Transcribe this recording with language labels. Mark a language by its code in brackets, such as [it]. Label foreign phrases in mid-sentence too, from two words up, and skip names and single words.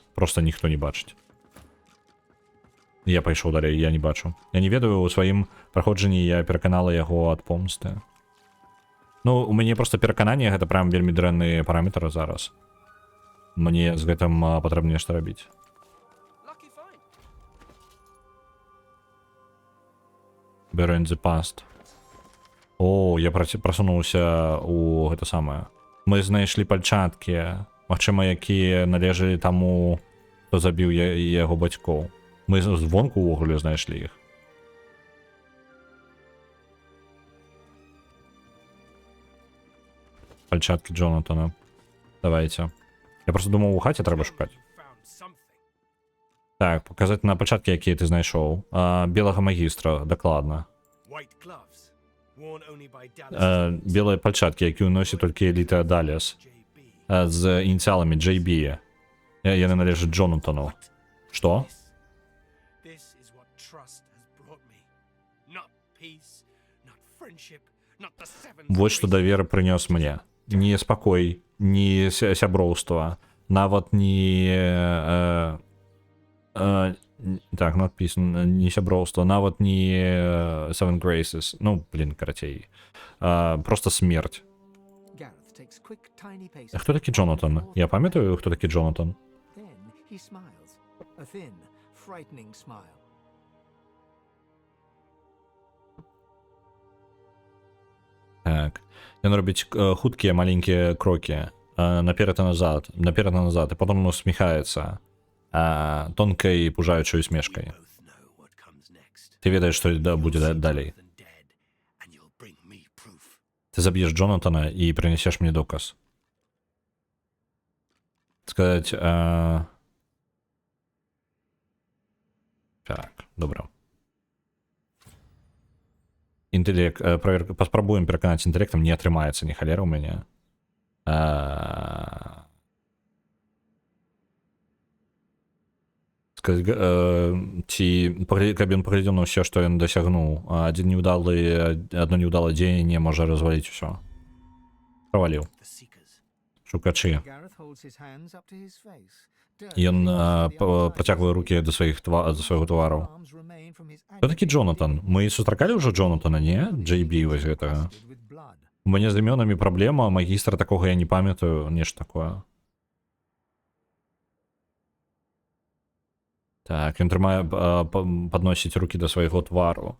[be] Просто ніхто не бачыць. Я пайшоў далей, я не бачу. Я не ведаю, у сваім праходжанні я пераканала яго ад помсты. Ну, у мяне просто перакананне, гэта прям вельмі дрэнны параметр зараз. Мне з гэтым патрэбна нешта рабіць. [en] Lucky find. Bury in the past. [be] О, я просунуўся у гэта самае. Мы знайшлі пальчаткі, магчыма, якія належалі таму, хто забіў яго бацькоў. Мы звонку ўвогуле знайшлі іх. Пальчаткі Джонатана. Давайте. Я просто думаў, у хаце трэба шукаць. [en] You found something. [be] Так, показаць на пальчаткі, якія ты знайшоў. Белага магістра, дакладна. [en] White gloves, worn only by Dallas [be] Белыя пальчаткі, якія носіць толькі эліта Далес. JB. З ініціаламі JB. Яны належаць Джонатану. Што? [en] This is what trust has brought me. Not peace, not friendship, not the seven. [be] Вось што давер прынёс мне. Не спакой, не сяброўства, нават не... так, надпіс, не сяброўства, нават не Seven Graces. Ну, блин, карацей. Просто смерць. [en] Gareth takes quick, tiny paces. [be] А хто такі Джонатан? Я памятаю, хто такі Джонатан. [en] Then he smiles, a thin, frightening smile. [be] Так. Ён робіць хуткія маленькія крокі. Наперад і назад, і потім усміхаецца тонкай пужаючай усмешкай. [en] Both know what comes next. [be] Ты ведаеш, што будзе далей. [en] Than dead, and you'll bring me proof. [be] Ты заб'еш Джонатана і прынесеш мне доказ. Сказаць... Так, добра. Інтэлект, паспрабуем пераканаць інтэлектам, не атрымаецца ні халера ў мяне. Сказаць, ці каб ён паглядзеў на ўсё, што ён дасягнуў. Адно неўдалае дзеянне можа разваліць усё. Праваліў. [en] The seekers. [be] Шукачы. [en] Gareth holds his hands up to his face. [be] Ён працягвае рукі да свайго твару. Хто такі Джонатан? Мы сустракалі ўжо Джонатана, не? JB вось гэтага. У мяне з імёнамі праблема, магістра такога я не памятаю, нешта такое. Так, ён трымае, падносіць рукі да свайго твару.